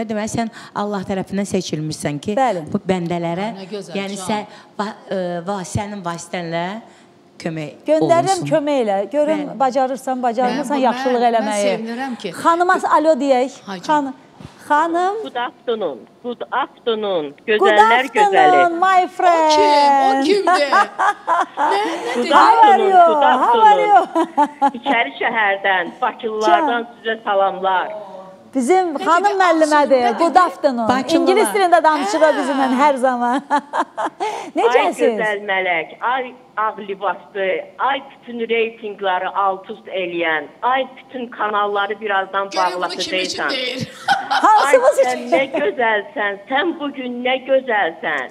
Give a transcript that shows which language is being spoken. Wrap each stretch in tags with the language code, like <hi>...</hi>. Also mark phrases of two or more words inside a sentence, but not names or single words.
<az>Deməli, sən Allah tərəfindən seçilmişsən ki, bu bəndələrə, yəni sənin vasitənlə kömək olunsun. Göndərirəm köməklə. Görün, bacarırsan, bacarmırsan yaxşılıq eləməyi. Mən sevinirəm ki. Xanıma alo deyək. Xanım.</az> <en>Good afternoon.</en> <az>Gözəller gözəli.</az> <en>My friend.</en> <az>O kimdir?</az> <en>Good afternoon.</en> <az>İçəri şəhərdən, Bakılılardan sizə salamlar. Bizim xanım müəllimədir.</az> <en>Good afternoon.</en> <az>İngilis dilində danışır bizimlə hər zaman. Necəsiniz? Ay gözəl mələk, ay ağ libaslı, ay bütün reytingləri alt-üst eləyən, ay bütün kanalları birazdan bağlatacaqsan. Hansımız üçün? Sən nə gözəlsən, sən bugün nə gözəlsən.</az>